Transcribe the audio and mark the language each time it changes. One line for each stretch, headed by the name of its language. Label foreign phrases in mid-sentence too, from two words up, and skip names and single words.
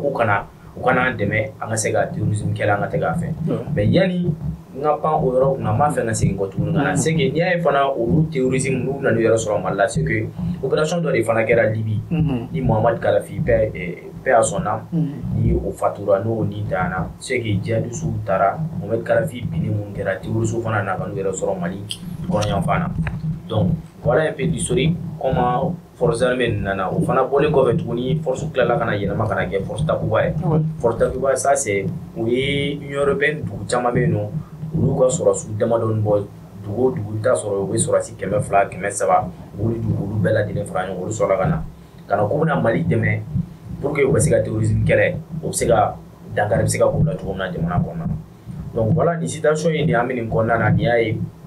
Bambara: k'u kana u kana an dɛmɛ an ka se ka terrorisme kɛlɛ an ka tɛ k'a fɛ mais yanni n ka pan o yɔrɔ kunna n b'a fɛ ka segin kɔ tuguni ka na
French: c'est que
Bambara: n'i y'a ye fana olu terrorisme n'u nan'u yɛrɛ sɔrɔ Mali la
French: c'est que
Bambara: opération dɔ de fana kɛra Libye ni Muammar Kadhafi
French: paix à son âme
Bambara: ni o fatura n'o ni danna
French: c'est que
Bambara: djihadistes taara Muammar Kadhafi binni mun kɛra terroristes fana nana ka n'u yɛrɛ sɔrɔ Mali kɔnɔyan fana
French: donc voilà un peu d'historique comment forces armées
Bambara: nana o fana bɔlen kɔfɛ tuguni force tilala kana yɛlɛma kana kɛ force Takuba ye force Takuba
French: ça c'est
Bambara: o ye Union européenne dugu caman bɛ yen nɔ olu ka sɔrɔsiw damadɔni bɔ dugu o dugu i bɛ taa sɔrɔ u bɛ sɔrɔsi 200 300 olu dugu olu bɛɛ lajɛlen fara ɲɔgɔn olu sɔrɔla ka na k'u bɛna Mali dɛmɛ
French: pour que
Bambara: u ka se ka terrorisme kɛlɛ o bɛ se ka dankari bɛ se ka k'u la cogo min na jamana kɔnɔna na
French: donc voilà
Bambara: nin situation in de an bɛ nin kɔnɔna na n'i y'a ye